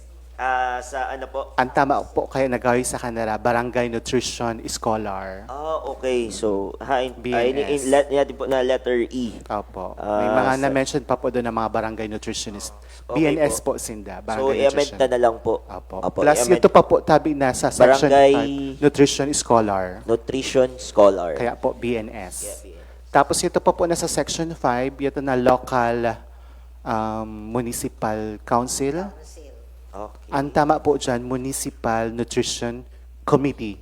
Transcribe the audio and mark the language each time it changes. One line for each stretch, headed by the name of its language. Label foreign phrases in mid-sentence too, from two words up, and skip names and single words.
Filipino: Sa ano po? Ang tama po kaya nagawin sa kanila,
English: barangay nutrition scholar. Okay. So, BNS.
Filipino: yan po na letter E. Opo. May mga na-mention pa po doon ng mga
English: barangay nutritionist. Okay BNS
Filipino: po. po, Sinda.
English: So, Barangay
Filipino: i-amend
English: nutrition.
Filipino: na lang po. Opo. Opo,
English: Plus,
Filipino: i-amend.
Bikol: ito pa po tabi na sa section
English: Barangay- 5, nutrition scholar. Nutrition Scholar.
Filipino: Kaya po, BNS.
English: Yeah, BNS.
Filipino: Tapos ito pa po nasa section 5, ito na
English: local municipal council. Okay.
Filipino: Ang tama po dyan, Municipal Nutrition Committee.